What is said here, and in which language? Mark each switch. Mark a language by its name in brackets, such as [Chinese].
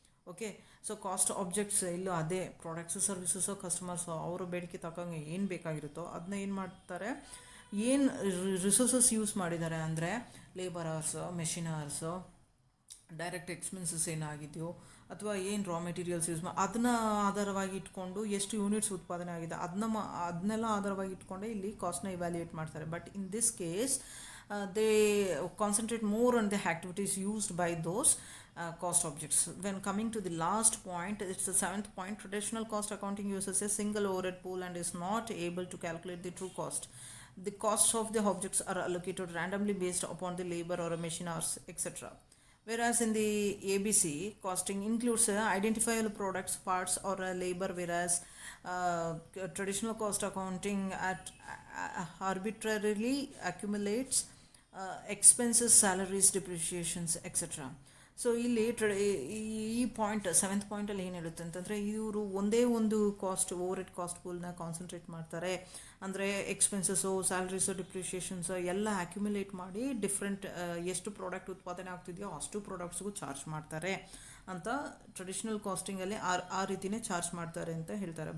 [Kannada] Okay, so cost objects ಇಲ್ಲೂ ಅದೇ products, services, customers ಅವರ ಬೇಡಿಕೆ ತಕ್ಕಂಗೆ ಏನು ಬೇಕಾಗಿರುತ್ತೋ ಅದನ್ನ ಏನು ಮಾಡ್ತಾರೆ, ಏನು ರಿಸೋರ್ಸಸ್ ಯೂಸ್ ಮಾಡಿದ್ದಾರೆ ಅಂದರೆ labour hours, machine hours, direct expenses ಏನಾಗಿದೆಯೋ ಅಥವಾ ಏನು ರಾ ಮೆಟೀರಿಯಲ್ಸ್ ಯೂಸ್ ಅದನ್ನ ಆಧಾರವಾಗಿ ಇಟ್ಕೊಂಡು ಎಷ್ಟು ಯೂನಿಟ್ಸ್ ಉತ್ಪಾದನೆ ಆಗಿದೆ ಅದನ್ನೆಲ್ಲ ಆಧಾರವಾಗಿ ಇಟ್ಕೊಂಡೆ ಇಲ್ಲಿ ಕಾಸ್ಟ್ನ ಇವ್ಯಾಲ್ಯೂಯೇಟ್ ಮಾಡ್ತಾರೆ. [English] But in this case they concentrate more on the activities used by those cost objects. When coming to the last point, it's the 7th point. Traditional cost accounting uses a single overhead pool and is not able to calculate the true cost. The costs of the objects are allocated randomly based upon the labor or a machine hours, etc. Whereas in the ABC, costing includes identifiable products, parts, or labor, whereas traditional cost accounting arbitrarily accumulates expenses, salaries, depreciations, etc. [Kannada] So ಇಲ್ಲಿ ಈ point 7th ಪಾಯಿಂಟಲ್ಲಿ ಏನು ಹೇಳುತ್ತೆ ಅಂತಂದರೆ, ಇವರು ಒಂದೇ ಒಂದು over head cost ಪೂಲ್ನ concentrate ಮಾಡ್ತಾರೆ. ಅಂದರೆ ಎಕ್ಸ್ಪೆನ್ಸಸ್ಸು, ಸ್ಯಾಲ್ರೀಸು, ಡಿಪ್ರಿಷಿಯೇಷನ್ಸು ಎಲ್ಲ ಅಕ್ಯುಮುಲೇಟ್ ಮಾಡಿ ಡಿಫ್ರೆಂಟ್ ಎಷ್ಟು ಪ್ರಾಡಕ್ಟ್ ಉತ್ಪಾದನೆ ಆಗ್ತಿದೆಯೋ ಅಷ್ಟು ಪ್ರಾಡಕ್ಟ್ಸ್ಗೂ ಚಾರ್ಜ್ ಮಾಡ್ತಾರೆ ಅಂತ ಟ್ರೆಡಿಷ್ನಲ್ ಕಾಸ್ಟಿಂಗಲ್ಲಿ ಆ ರೀತಿಯೇ ಚಾರ್ಜ್ ಮಾಡ್ತಾರೆ ಅಂತ ಹೇಳ್ತಾರೆ.